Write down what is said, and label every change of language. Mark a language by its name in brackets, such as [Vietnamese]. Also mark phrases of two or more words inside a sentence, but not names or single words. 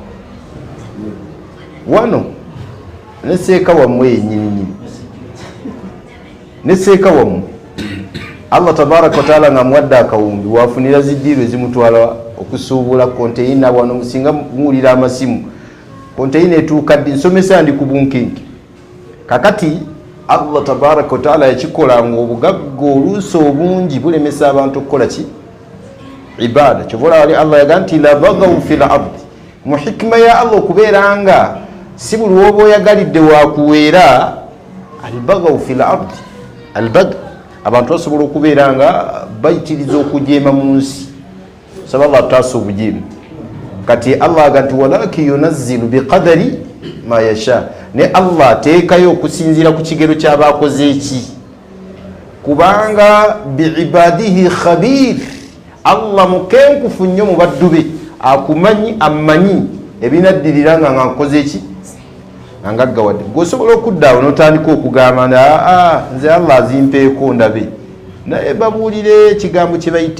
[Ganda] wano neseeka wammwe yenyininyini neseeka wammwe [Arabic] الله تبارك وتعالى [Ganda] nga muwadde akawumbi wafunira zidiiro ezimutwala okusuubula konteyina wano musinga muwulira amasimu konteyina etuuka ddi nsomesa ndi ku bunkenke kakati [Arabic] الله تبارك وتعالى [Ganda] yakikola nga obugagga oluusi obungi bulemesa abantu okukola ki ibada kyobola wali Allah yaga nti [Arabic] لبغوا في الأرض [Ganda] mu hikima ya Allah okubeera nga si buli woba oyagalidde wakuweera [Arabic] لبغوا في الأرض [Ganda] albagh abantu basobola okubeera nga bayitiriza okujeema mu nsi saba Allah taasa obujeemu kati Allah aga nti [Arabic] ولكن ينزل بقدر ما يشاء [Ganda] ne Allah ateekayo okusinziira ku kigero ky'abakoze eki kubanga [Arabic] بعباده خبير [Ganda] Allah mukenkufu nnyo mu baddu be akumanyi amanyi ebinaddirira nga nkoze eki nga ngaggawadde gwosobola okuddaawo n'otandika okugamba nze Allah azimpeeko ndabe naye babuulire ekigambo kye bayita